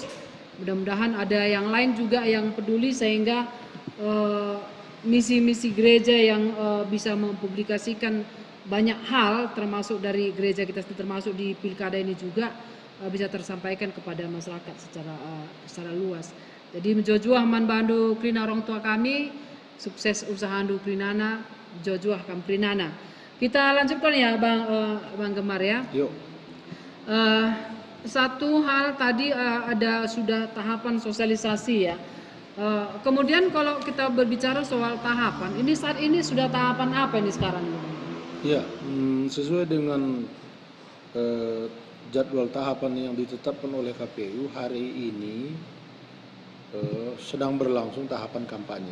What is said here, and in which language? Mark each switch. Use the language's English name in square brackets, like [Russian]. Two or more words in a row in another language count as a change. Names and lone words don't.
[Indonesian] Mudah-mudahan ada yang lain juga yang peduli sehingga misi-misi gereja yang bisa mempublikasikan banyak hal termasuk dari gereja kita, termasuk di pilkada ini juga bisa tersampaikan kepada masyarakat secara luas. [Batak Karo] Jadi menjojuah man bandu krina [Indonesian] orang tua kami, sukses usaha [Batak Karo] andu krinana, jojuah kam krinana. [Indonesian] Kita lanjutkan ya Bang Gemar ya. Yuk. Satu hal tadi ada sudah tahapan sosialisasi ya. Kemudian kalau kita berbicara soal tahapan, ini saat ini sudah tahapan apa ini sekarang? Ya, sesuai dengan jadwal tahapan yang ditetapkan oleh KPU hari ini sedang berlangsung tahapan kampanye.